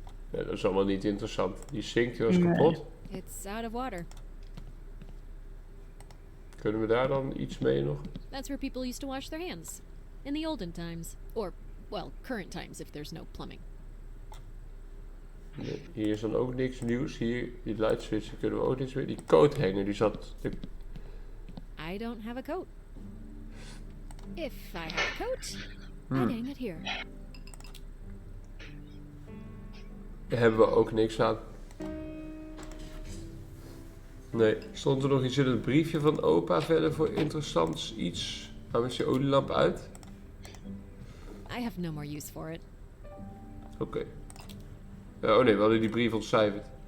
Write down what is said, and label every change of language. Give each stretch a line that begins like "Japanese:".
Dutch: Ja, dat is allemaal niet interessant. Die zinkt, die was kapot.
English: It's out of water.
Dutch: Kunnen we daar dan iets mee nog?
English: That's where people used to wash their hands. In the olden times. Or, well, current times if there's no plumbing.
Dutch: Nee, hier is dan ook niks nieuws. Hier, die lightswitchen kunnen we ook niks meer. Die coathanger, die zat...
English: I don't have a coat. If I had a coat, I'd hang it here.
Dutch: Daar hebben we ook niks aan. Nee, stond er nog iets in het briefje van opa verder voor interessants iets? Waarom is die olielamp uit?
English: I have no more use for it.
Dutch: Oké. Oh nee, we hadden die brief ontcijferd.